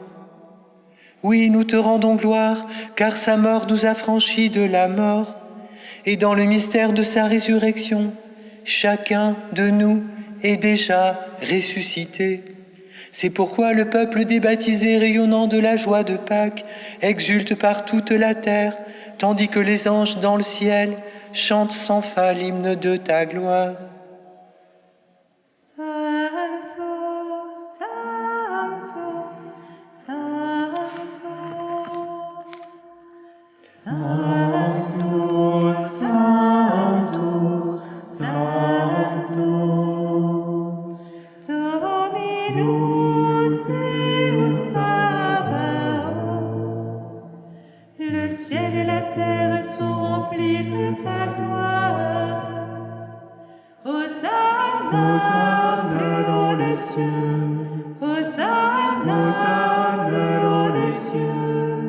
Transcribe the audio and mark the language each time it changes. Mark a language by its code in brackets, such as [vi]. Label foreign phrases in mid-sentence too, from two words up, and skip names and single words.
[fr] Oui, nous te rendons gloire, car sa mort nous a franchis de la mort, et dans le mystère de sa résurrection, chacun de nous est déjà ressuscité. C'est pourquoi le peuple débaptisé rayonnant de la joie de Pâques exulte par toute la terre, tandis que les anges dans le ciel chantent sans fin l'hymne de ta gloire. [la] Sanctus, Sanctus, Sanctus, Sanctus, Sanctus, Sanctus, Dominus Deus Sabaoth. [fr] Le ciel et la terre sont remplis de ta gloire. Hosanna au des cieux, Hosanna au des cieux.